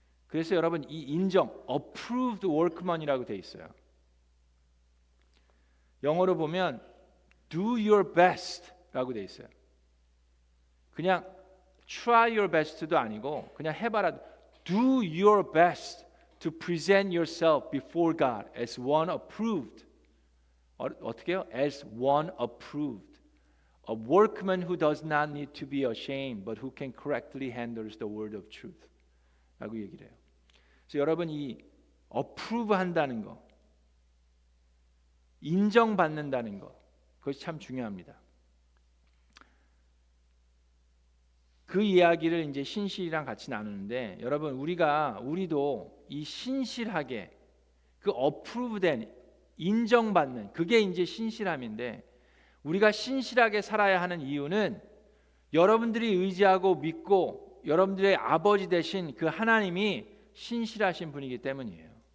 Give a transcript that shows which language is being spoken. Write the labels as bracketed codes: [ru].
[ko] 그래서 여러분 이 인정, [en] approved workman [ko] 이라고 돼 있어요. 영어로 보면 [en] do your best [ko] 라고 돼 있어요. 그냥 [en] try your best [ko] 도 아니고 그냥 해봐라. [en] do your best to present yourself before God as one approved. [ko] 어떻게 해요? [en] as one approved. A workman who does not need to be ashamed but who can correctly handle the word of truth. [ko] 라고 얘기를 해요. 그래서 여러분 이 approve 한다는 거, 인정받는다는 거, 그것이 참 중요합니다. 그 이야기를 이제 신실이랑 같이 나누는데 여러분 우리도 이 신실하게 그 approve된 인정받는 그게 이제 신실함인데 우리가 신실하게 살아야 하는 이유는 여러분들이 의지하고 믿고 여러분들의 아버지 되신 그 하나님이 신실하신 분이기 때문이에요.